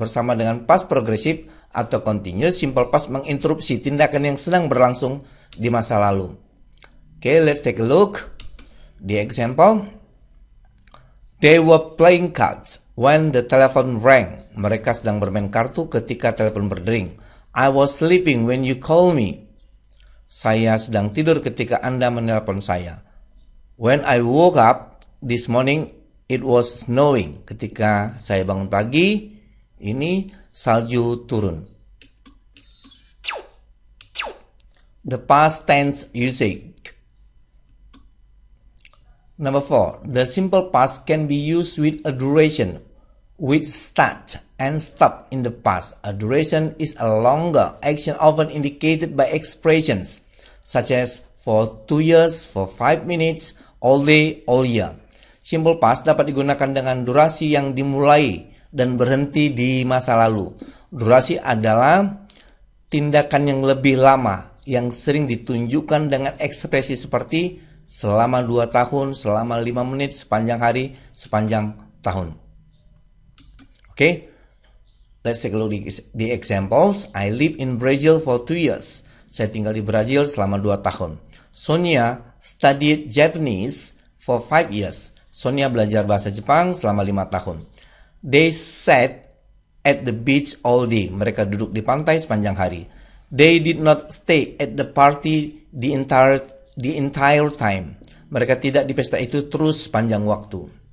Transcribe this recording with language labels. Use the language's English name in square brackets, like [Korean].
[Indonesian] Bersama dengan past progressive atau continuous, simple past menginterupsi tindakan yang sedang berlangsung di masa lalu. [English] Okay, let's take a look. The example. They were playing cards when the telephone rang. [Indonesian] Mereka sedang bermain kartu ketika telepon berdering. [English] I was sleeping when you called me. [Indonesian] Saya sedang tidur ketika Anda menelpon saya. [English] When I woke up this morning, it was snowing. [Indonesian] Ketika saya bangun pagi, ini salju turun. [English] The past tense usage. Number 4. The simple past can be used with a duration which start and stop in the past. A duration is a longer action often indicated by expressions such as for 2 years, for 5 minutes, all day, all year. [Indonesian] Simple past dapat digunakan dengan durasi yang dimulai dan berhenti di masa lalu. Durasi adalah tindakan yang lebih lama yang sering ditunjukkan dengan ekspresi seperti selama 2 tahun, selama 5 menit, sepanjang hari, sepanjang tahun. [English] Okay, let's take a look at the examples. I live in Brazil for 2 years. [Indonesian] Saya tinggal di Brazil selama 2 tahun. [English] Sonia studied Japanese for 5 years. [Indonesian] Sonia belajar bahasa Jepang selama 5 tahun. [English] They sat at the beach all day. [Indonesian] Mereka duduk di pantai sepanjang hari. [English] They did not stay at the party the entire time. [Indonesian] Mereka tidak di pesta itu terus sepanjang waktu.